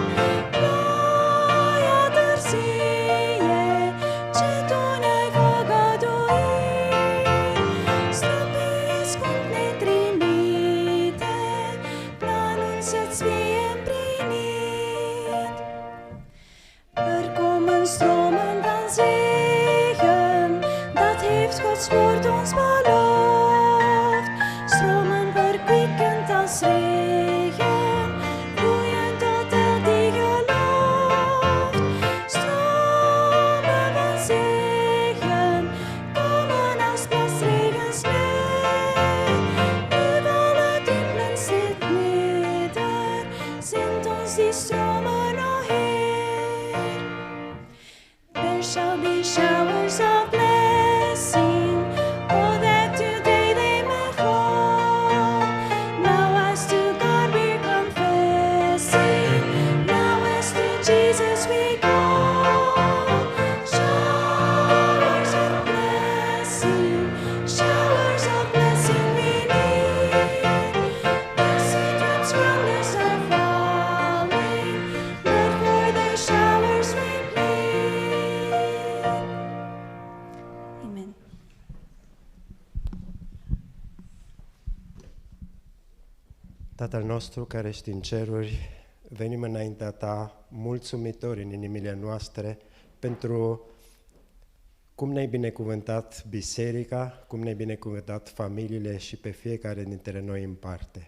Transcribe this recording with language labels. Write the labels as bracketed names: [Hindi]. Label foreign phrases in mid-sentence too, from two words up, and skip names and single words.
[Romanian] Ploaia târzie, ce tu ne-ai făgăduit, străbesc cum ne trimite, planul să-ți fie împlinit. [Dutch] Er komen stromen van zegen, dat heeft Gods woord ons beloofd. Stromen verkwikkend als regen, vloeien tot elk die gelooft. Stromen van zegen, komen als plasregen sneeuw. Nu vallen tempelen zit neder, zendt ons die stromen, o Heer. [English] There shall be showers of blessing. Oh, that today they may fall. Now as to God we're confessing. Now as to Jesus we call. Showers of blessing we need. Mercy drops from us are falling, but for the showers we plead. Amen. [Romanian] Tatăl nostru care ești în ceruri, venim înaintea Ta mulțumitori în inimile noastre pentru cum ne-ai binecuvântat biserica, cum ne-ai binecuvântat familiile și pe fiecare dintre noi în parte.